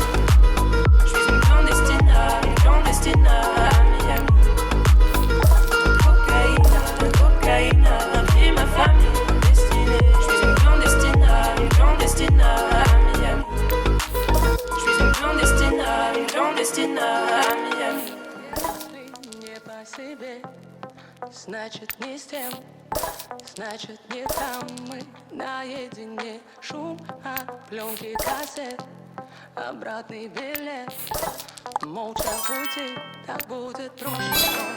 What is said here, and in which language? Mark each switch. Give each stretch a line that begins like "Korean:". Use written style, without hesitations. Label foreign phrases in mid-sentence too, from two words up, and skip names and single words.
French: Je suis une clandestine à Miami. Cocaïne a pris ma famille. Je suis une clandestine à Miami. Je suis une clandestine à Miami.
Russian: Не по себе, значит не с тем, значит не там. Мы наедине, шум от пленки кассет, обратный билет. Молча уйти, так будет проще.